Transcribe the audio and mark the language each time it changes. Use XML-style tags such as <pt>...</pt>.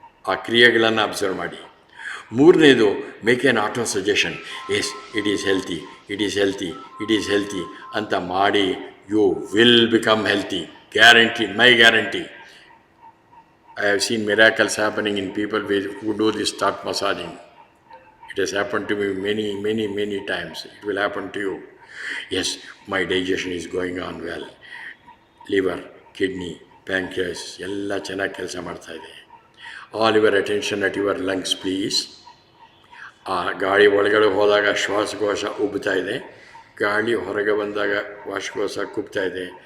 <kn>ಆ ಕ್ರಿಯೆಗಳನ್ನು ಅಬ್ಸರ್ವ್ ಮಾಡಿ. ಮೂರನೇದು,</kn> <en>Make an auto suggestion. Yes, it is healthy, it is healthy, it is healthy</en> <kn>ಅಂತ ಮಾಡಿ.</kn> <en>You will become healthy. Guaranteed, my guarantee. I have seen miracles happening in people who do this thought massaging. It has happened to me many, many, many times. It will happen to you. Yes, my digestion is going on well.</en> <kn>Liver, kidney, pancreas, ಎಲ್ಲ ಚೆನ್ನಾಗಿ ಕೆಲಸ ಮಾಡ್ತಾಯಿದೆ.</kn> <en>All your attention at your lungs please.</en> <kn>ಆ ಗಾಳಿ ಒಳಗಡೆ ಹೋದಾಗ ಶ್ವಾಸಕೋಶ ಉಬ್ತಾ ಇದೆ, ಗಾಳಿ ಹೊರಗೆ ಬಂದಾಗ ಶ್ವಾಸಕೋಶ ಕುಬ್ತಾ ಇದೆ.</kn>